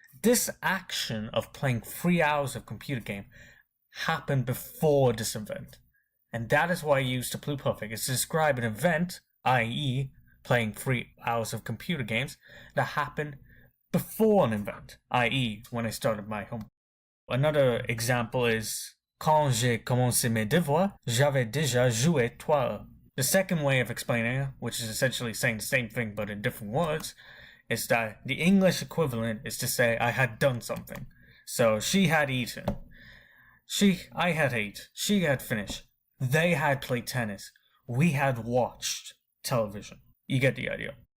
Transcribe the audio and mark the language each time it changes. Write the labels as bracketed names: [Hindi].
[English] This action of playing 3 hours of computer game happened before this event. And that is why I use the pluperfect. It's to describe an event, i.e. playing 3 hours of computer games, that happened before an event, i.e. when I started my homework. Another example is [French] quand j'ai commencé mes devoirs, j'avais déjà joué 3 heures. [English] The second way of explaining it, which is essentially saying the same thing but in different words, is that the English equivalent is to say I had done something. So she had eaten. I had ate. She had finished. They had played tennis. We had watched television. You get the idea.